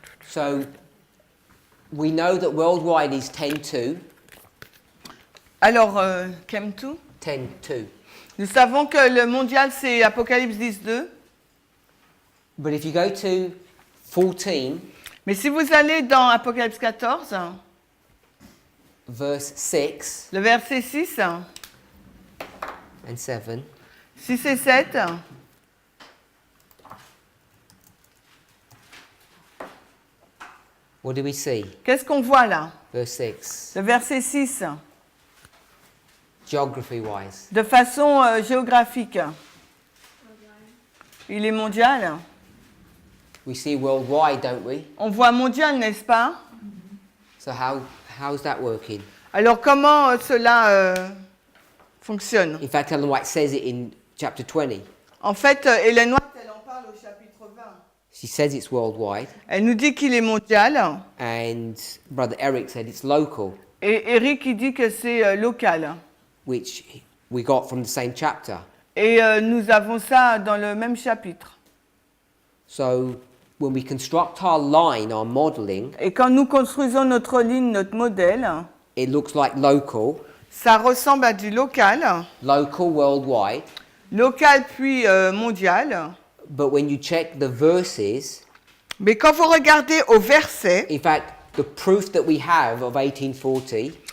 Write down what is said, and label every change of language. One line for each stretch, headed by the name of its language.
English: So we know that worldwide is 10:2.
French: Alors, Kem2. 10:2. Nous savons que le mondial, c'est Apocalypse 10.2.
English: But if you go to 14,
French: Mais si vous allez dans Apocalypse 14,
English: verse 6
French: le verset 6,
English: and 7,
French: 6 et 7,
English: what do we see?
French: qu'est-ce qu'on voit là?
English: Verse 6.
French: Le verset 6,
English: Geography-wise.
French: de façon géographique. Il est mondial.
English: We see worldwide, don't we?
French: On voit mondial, n'est-ce pas?
English: So how's that working?
French: Alors, comment cela fonctionne?
English: In fact, Ellen White says it in chapter 20.
French: En fait, Hélène White, elle en parle au chapitre 20.
English: She says it's worldwide,
French: Elle nous dit qu'il est mondial.
English: and Brother Eric said it's local,
French: Et Eric, il dit que c'est local.
English: which we got from the same chapter.
French: Et nous avons ça dans le même chapitre.
English: So when we construct our line, our modeling,
French: Et quand nous construisons notre ligne, notre modèle,
English: it looks like local,
French: ça ressemble à du local,
English: worldwide.
French: local puis mondial.
English: But when you check the verses,
French: Mais quand vous regardez au verset,
English: in fact, the proof that we have of 1840